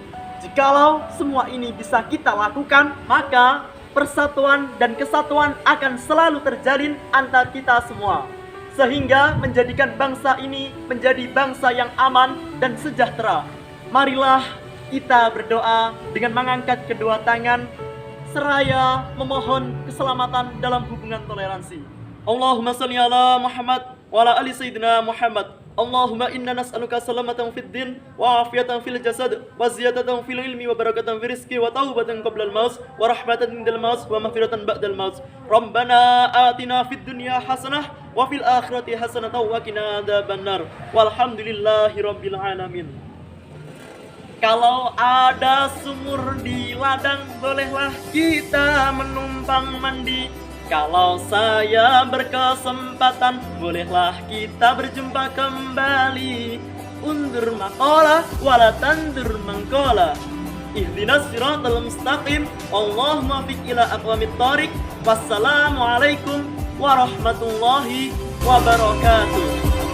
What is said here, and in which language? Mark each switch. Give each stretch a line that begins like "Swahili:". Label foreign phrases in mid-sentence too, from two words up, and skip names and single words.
Indonesian: Jikalau semua ini bisa kita lakukan, maka persatuan dan kesatuan akan selalu terjalin antar kita semua, sehingga menjadikan bangsa ini menjadi bangsa yang aman dan sejahtera. Marilah kita berdoa dengan mengangkat kedua tangan seraya memohon keselamatan dalam hubungan toleransi.
Arabic: اللهم صل على محمد وعلى آل سيدنا محمد. اللهم إنا نسألك سلامة في الدين وعافية في الجسد وزيادة في العلم وبركة في الرزق وتوبة قبل الموت ورحمة عند الموت ومغفرة بعد الموت. ربنا آتنا في الدنيا حسنة وفي الآخرة حسنة وقنا عذاب النار. والحمد لله رب العالمين.
Indonesian: Kalau ada sumur di ladang, bolehlah kita menumpang mandi. Kalau saya berkesempatan, bolehlah kita berjumpa kembali. Undur maqala wala tandur mangkola.
Arabic: اهدنا الصراط المستقيم. اللهم فق إلى أقوم الطريق. والسلام عليكم ورحمة الله وبركاته.